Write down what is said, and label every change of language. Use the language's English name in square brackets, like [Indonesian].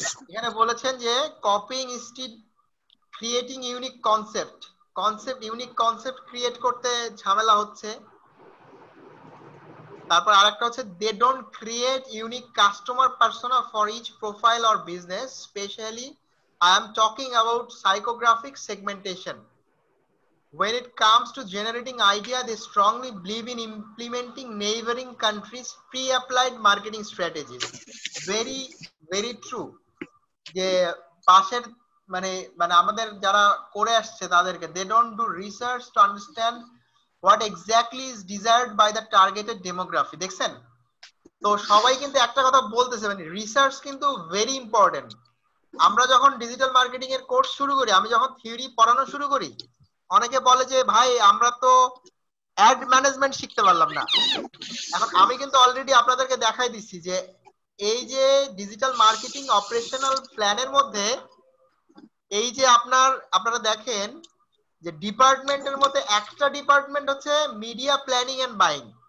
[Bangla] এখানে বলেছেন যে [English] copying instead creating unique concept [Bangla] unique concept create করতে ঝামেলা হচ্ছে। তারপর আরেকটা হচ্ছে [English] They don't create unique customer persona for each profile or business, specially I am talking about psychographic segmentation. When it comes to generating idea, they strongly believe in implementing neighboring countries' pre-applied marketing strategies. Very, very true. [Bangla] যে পাশের মানে আমাদের যারা করে আসছে তাদেরকে [English] they don't do research to understand what exactly is desired by the targeted demography. [Bangla] দেখছেন তো সবাই কিন্তু একটা কথা বলতেছে, মানে রিসার্চ কিন্তু ভেরি ইম্পর্টেন্ট। আমরা যখন ডিজিটাল মার্কেটিং এর কোর্স শুরু করি, আমি যখন থিওরি পড়ানো শুরু করি, অনেকে বলে যে ভাই আমরা তো অ্যাড ম্যানেজমেন্ট শিখতে পারলাম না। এখন আমি কিন্তু অলরেডি আপনাদেরকে দেখাই দিচ্ছি যে এই যে ডিজিটাল মার্কেটিং অপারেশনাল প্ল্যানের মধ্যে এই যে আপনারা দেখেন যে ডিপার্টমেন্টের মধ্যে একটা ডিপার্টমেন্ট হচ্ছে মিডিয়া প্ল্যানিং এন্ড বাইং।